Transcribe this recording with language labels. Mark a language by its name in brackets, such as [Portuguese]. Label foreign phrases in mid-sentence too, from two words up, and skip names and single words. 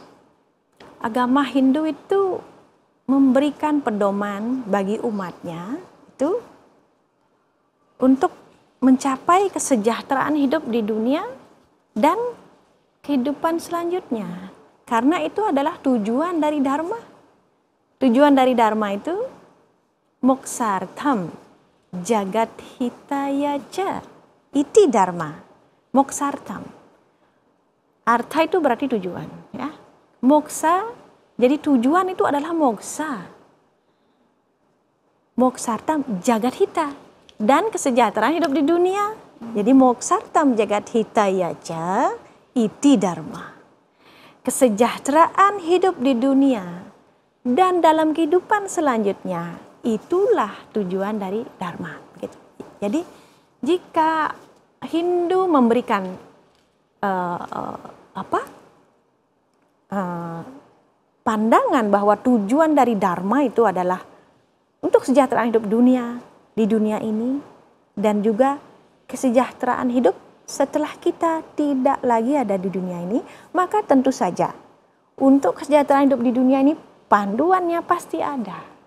[Indonesian] Agama Hindu itu memberikan pedoman bagi umatnya itu untuk mencapai kesejahteraan hidup di dunia dan kehidupan selanjutnya. Karena itu adalah tujuan dari Dharma. Tujuan dari Dharma itu [Sanskrit] moksartham jagat hitaya ca. Iti Dharma. Moksartham. [Indonesian] Artha itu berarti tujuan, ya. Moksa, jadi tujuan itu adalah moksa. [Sanskrit] Moksartham jagat hita, [Indonesian] dan kesejahteraan hidup di dunia Jadi [Sanskrit] moksartam jagat hitaya ca iti dharma. [Indonesian] Kesejahteraan hidup di dunia dan dalam kehidupan selanjutnya itulah tujuan dari dharma. Gitu. Jadi jika Hindu memberikan pandangan bahwa tujuan dari dharma itu adalah untuk kesejahteraan hidup dunia di dunia ini dan juga kesejahteraan hidup setelah kita tidak lagi ada di dunia ini, maka tentu saja untuk kesejahteraan hidup di dunia ini panduannya pasti ada.